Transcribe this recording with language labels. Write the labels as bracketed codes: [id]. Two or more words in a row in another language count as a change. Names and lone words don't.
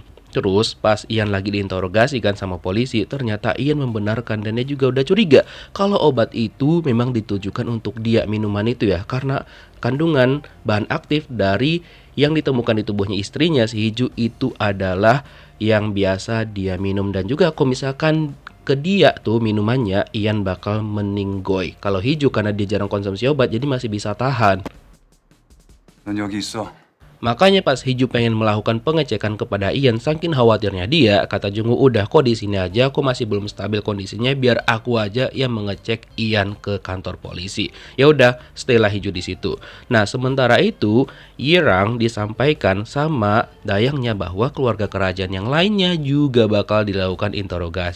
[id] Terus pas Ian lagi diinterogasi kan sama polisi, ternyata Ian membenarkan dan dia juga udah curiga kalau obat itu memang ditujukan untuk dia, minuman itu ya, karena kandungan bahan aktif dari yang ditemukan di tubuhnya istrinya si Hiju itu adalah yang biasa dia minum. Dan juga kalau misalkan ke dia tuh minumannya, Ian bakal meninggoy. Kalau Hiju karena dia jarang konsumsi obat jadi masih bisa tahan. [ko] 넌 여기 있어. [id] Makanya pas Hiju pengen melakukan pengecekan kepada Ian, saking khawatirnya dia, kata Jungwoo, udah kok di sini aja, aku masih belum stabil kondisinya, biar aku aja yang mengecek Ian ke kantor polisi. Ya udah, stay lah Hiju di situ. Nah, sementara itu, Yirang disampaikan sama dayangnya bahwa keluarga kerajaan yang lainnya juga bakal dilakukan interogasi.